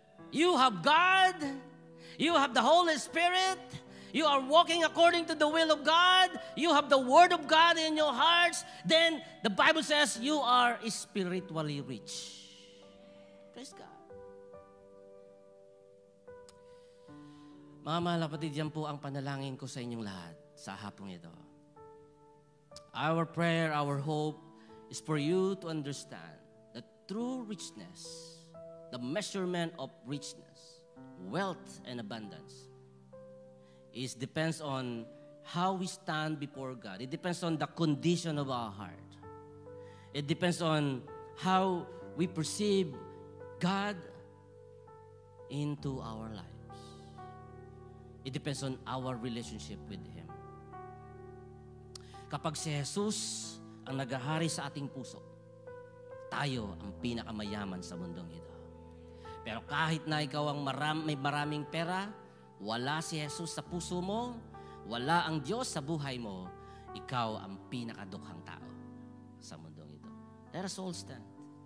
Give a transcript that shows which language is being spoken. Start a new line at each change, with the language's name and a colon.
English: You have God. You have the Holy Spirit. You are walking according to the will of God. You have the Word of God in your hearts. Then the Bible says you are spiritually rich. Praise God.
Filipino: Mga mahal na kapatid, yan po ang panalangin ko sa inyong lahat sa hapong ito.
English: Our prayer, our hope is for you to understand that true richness, the measurement of richness, wealth and abundance, depends on how we stand before God. It depends on the condition of our heart. It depends on how we perceive God into our lives. It depends on our relationship with Him.
Filipino: Kapag si Jesus ang naghahari sa ating puso, tayo ang pinakamayaman sa mundong ito. Pero kahit na ikaw ang may maraming pera, wala si Jesus sa puso mo, wala ang Diyos sa buhay mo, ikaw ang pinakadukhang tao sa mundong ito.
English: Let us all stand.